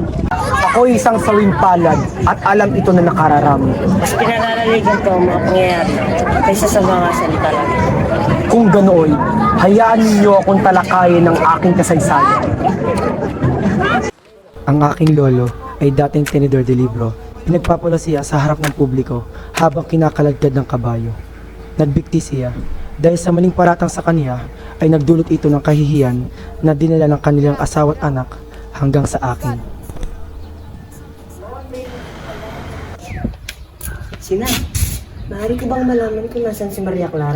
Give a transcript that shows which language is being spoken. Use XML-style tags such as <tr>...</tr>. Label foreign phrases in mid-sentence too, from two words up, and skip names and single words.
<tl>Ako ay isang sawimpalad at alam ito na nakararami. Mas pinananaligan ko ang mga pangyayari kaysa sa mga salita lang. Kung ganoon, hayaan ninyo akong talakayin ng aking kasaysayan. Ang aking lolo ay dating</tl> <es>tenedor de libro.</es> <tl>Pinagpapula siya sa harap ng publiko habang kinakalagkad ng kabayo. Nagbikti siya dahil sa maling paratang sa kanya ay nagdulot ito ng kahihiyan na dinala ng kanilang asawa at anak hanggang sa akin. Sina, maaari ko bang malaman kung nasan si Maria Clara?</tl>